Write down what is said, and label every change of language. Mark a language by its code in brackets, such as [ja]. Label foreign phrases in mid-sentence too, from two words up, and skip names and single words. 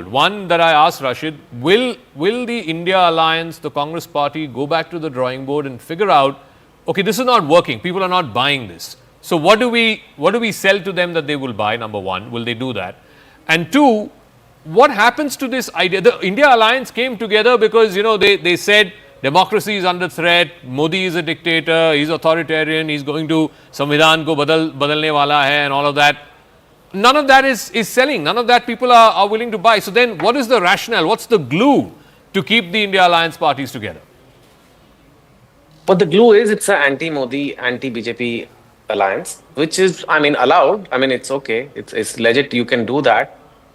[en] One that I asked Rashid, will the India Alliance, the Congress Party, go back to the drawing board and figure out, okay, this is not working, people are not buying this. So what do we sell to them that they will buy, number one? Will they do that? And two, what happens to this idea? The India Alliance came together because, they said democracy is under threat, Modi is a dictator, he's authoritarian, he's going to [hi] संविधान को बदलने वाला है [en] and all of that. None of that is selling. None of that people are willing to buy. So then what is the rationale? What's the glue to keep the India Alliance parties together? But the glue is it's an anti-Modi, anti-BJP alliance, which is, allowed. It's okay. It's legit. You can do that.